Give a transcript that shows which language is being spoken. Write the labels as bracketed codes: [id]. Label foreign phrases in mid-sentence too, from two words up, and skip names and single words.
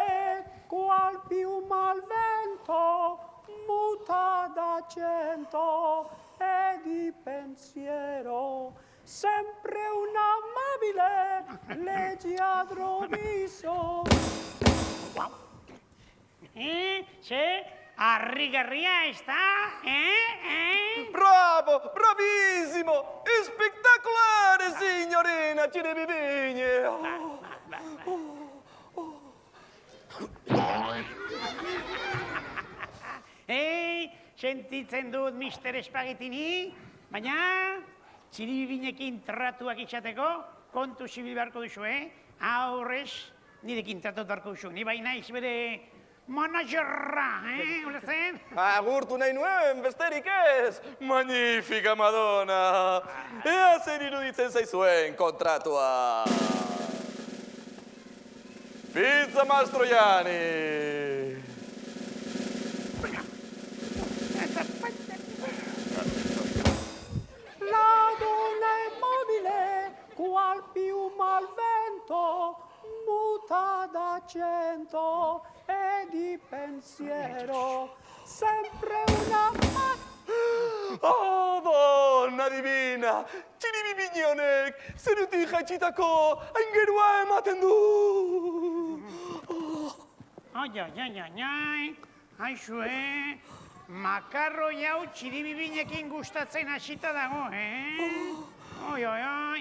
[it] qual piuma al vento, muta d'accento e di pensiero, sempre un amabile leggiadro viso. [eu] Ze, harrigarria ez da, [it] Bravo, bravissimo, spettacolare, signorina Ciribibigni. [eu] Sentitzen dut Mister Espagetini, baina Txiribibinekin tratuak izateko kontu zibil beharko duzu, Aurrez, nirekin tratu beharko duzu, ni baina naiz bere managerra, ulertzen? Agurtu nahi nuen, besterik ez. [it] Magnifica Madonna. [eu] Ea zer iruditzen zaizuen kontratua. Pizza Mastroianni. [it] La donna è mobile, qual piuma al vento, muta d'accento e di pensiero, sempre una... Oh, donna divina! [eu] Ciribibigni honek zerutik jaitsitako aingerua ematen du! Ai, haizue, makarro jau Txiribibinekin gustatzen hasita dago, Oi.